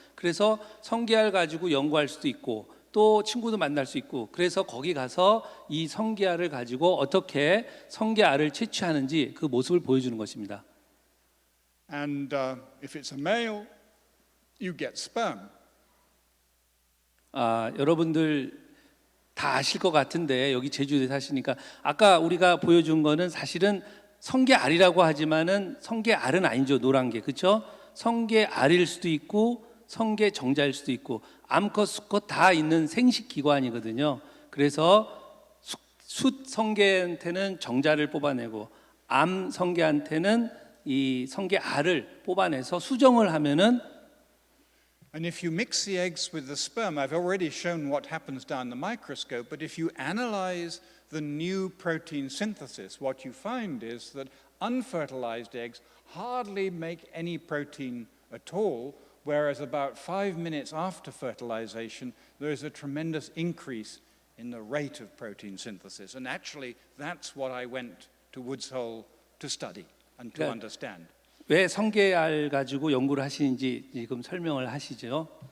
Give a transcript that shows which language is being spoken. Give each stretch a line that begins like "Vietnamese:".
Korean: 그래서 성게알 가지고 연구할 수도 있고 또 친구도 만날 수 있고, 그래서 거기 가서 이 성게알을 가지고 어떻게 성게알을 채취하는지 그 모습을 보여주는 것입니다.
English: And if it's a male, you get sperm.
Korean: 여러분들 다 아실 것 같은데 여기 제주도에 사시니까, 아까 우리가 보여준 거는 사실은 성게알이라고 하지만은 성게알은 아니죠. 노란 게, 그렇죠? 성게알일 수도 있고 성게정자일 수도 있고 암컷 수컷 다 있는 생식기관이거든요. 그래서 숫 성게한테는 정자를 뽑아내고 암 성게한테는 이 성게알을 뽑아내서 수정을 하면은,
English: And if you mix the eggs with the sperm, I've already shown what happens down the microscope, but if you analyze the new protein synthesis, what you find is that unfertilized eggs hardly make any protein at all, whereas about 5 minutes after fertilization, there is a tremendous increase in the rate of protein synthesis. And actually, that's what I went to Woods Hole to study and to understand.
Korean: 왜 성게알 가지고 연구를 하시는지 지금 설명을 하시죠.